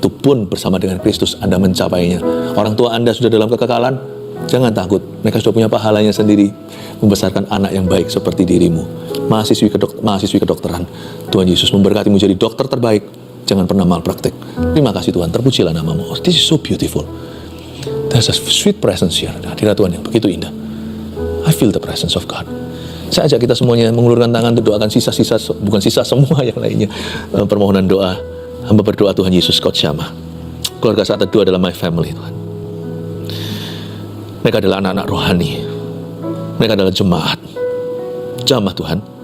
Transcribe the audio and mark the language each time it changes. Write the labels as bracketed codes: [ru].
[id] Itu pun bersama dengan Kristus Anda mencapainya. Orang tua Anda sudah dalam kekekalan, jangan takut, mereka sudah punya pahalanya sendiri, membesarkan anak yang baik seperti dirimu. Mahasiswi kedokteran, Tuhan Yesus memberkatimu jadi dokter terbaik. Jangan pernah malpraktek. Terima kasih Tuhan, terpujilah namamu. [en] Oh, this is so beautiful. There's a sweet presence here. [id] Hadirat Tuhan yang begitu indah. [en] I feel the presence of God. [id] Saya ajak kita semuanya mengulurkan tangan untuk doakan sisa-sisa, bukan sisa semua yang lainnya. Permohonan doa. Hamba berdoa Tuhan Yesus Kau Syama. Keluarga Saat Teduh adalah [en] my family [id] Tuhan. Mereka adalah anak-anak rohani. Mereka adalah jemaat. Jamah Tuhan.